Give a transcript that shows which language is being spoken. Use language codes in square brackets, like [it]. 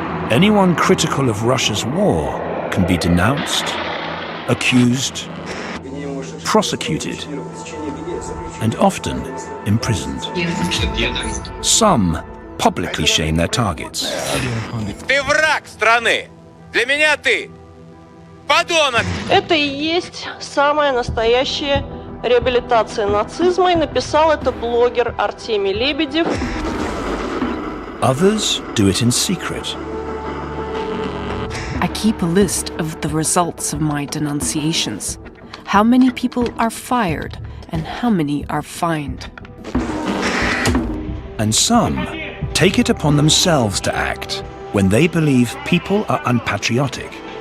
[en] Anyone critical of Russia's war can be denounced, accused, prosecuted, and often imprisoned. Some publicly shame their targets. [ru] Ты враг страны! Для меня ты подонок! Это и есть самая настоящая реабилитации нацизма, и написал это блогер Артемий Лебедев. [en] Others do it in secret. I keep a list of the results of my denunciations. How many people are fired and how many are fined. And some take it upon themselves to act when they believe people are unpatriotic.